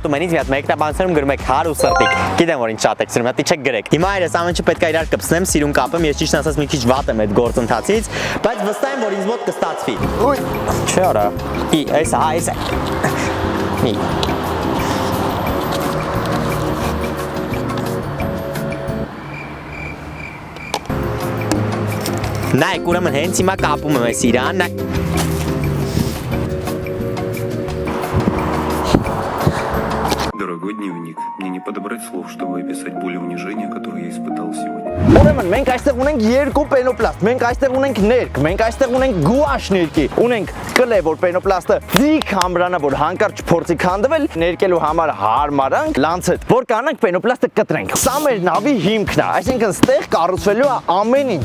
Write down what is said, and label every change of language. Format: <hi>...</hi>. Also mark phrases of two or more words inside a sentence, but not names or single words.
<hy>են ինձ, մի հատ մեկնաբանությունում գրում եք հար ու սրտիկ։ Գիտեմ որ ինչ շատ եք սիրում, հատի չեք գրեք։ Հիմա այս ամենը պետք է իրար կպցնեմ, սիրուն կապեմ, ես ճիշտ ասած մի քիչ վատ եմ այդ գործընթացից, բայց վստահ եմ որ ինձ մոտ կստացվի։ Ուй, չէ արա։ Այս։ Մի Նայք, ուրեմն հենց հիմա կապում եմ այս իրան,</hy> <ru>Дорогой дневник, мне не подобрать слов, чтобы описать боль и унижение, которое я испытал сегодня.</ru> <hy>Ուրեմն մենք այստեղ ունենք երկու պենոպլաստ, մենք այստեղ ունենք ներք, մենք այստեղ ունենք գուաշ ներքի, ունենք կլե, որ պենոպլաստը ձիգ համրանա, որ հանկարծ փորձի քանդվել, ներկելու համար հարմարանք, լանցետ, որ կանանք պենոպլաստը կտրենք։ Սա մեր նավի հիմքն է, այսինքն ստեղ կառուցվելու է ամեն ինչ,</hy>